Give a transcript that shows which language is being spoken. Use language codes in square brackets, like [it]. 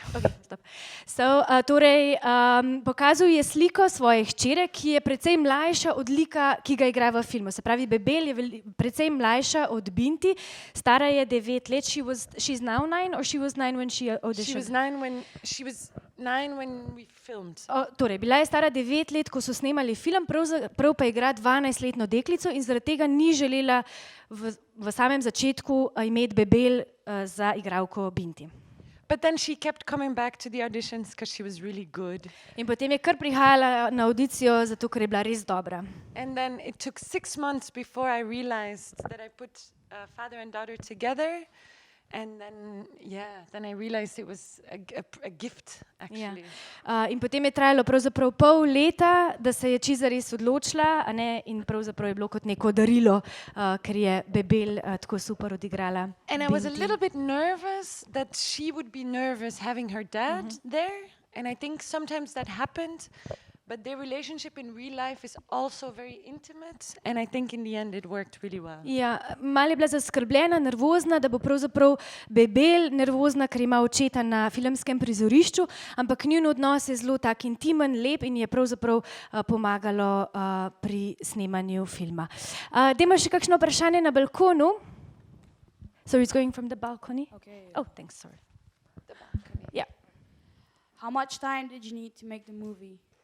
[en] Okay, stop. [sl] So, torej, pokazal je sliko svoje hčere, ki je precej mlajša od lika, ki ga igra v filmu. Se pravi, Bebel je precej mlajša od Binti, stara je 9 let. [en] She's now 9 or she was 9 when she auditioned? She was 9 when we filmed. [sl] Torej, bila je stara 9 let, ko so snemali film, prav pa igra 12-letno deklico in zaradi tega ni želela v samem začetku imeti Bebel za igralko Binti. [en] But then she kept coming back to the auditions because she was really good. [sl] In potem je kar prihajala na audicijo, zato ker je bila res dobra. [en] And then it took 6 months before I realized that I put father and daughter together. And then I realized it was a gift, actually. [sl] Ja. In potem je trajalo pravzaprav pol leta, da se je čisto res odločila, a ne, in pravzaprav je bilo kot neko darilo, ker je Bebel tako super odigrala. [en] And I was a little bit nervous that she would be nervous having her dad there. And I think sometimes that happened. But their relationship in real life is also very intimate, and I think in the end it worked really well. [sl] Ja, malo je bila zaskrbljena, nervozna, da bo pravzaprav Bebel nervozna, ker ima očeta na filmskem prizorišču, ampak njun odnos je zelo tak intimen, lep in je pravzaprav pomagalo pri snemanju filma. Dajmo še kakšno vprašanje na balkonu. [en] So he's going from the balcony? Okay. Oh, thanks, sorry. The balcony. Yeah. How much time did you need to make the movie?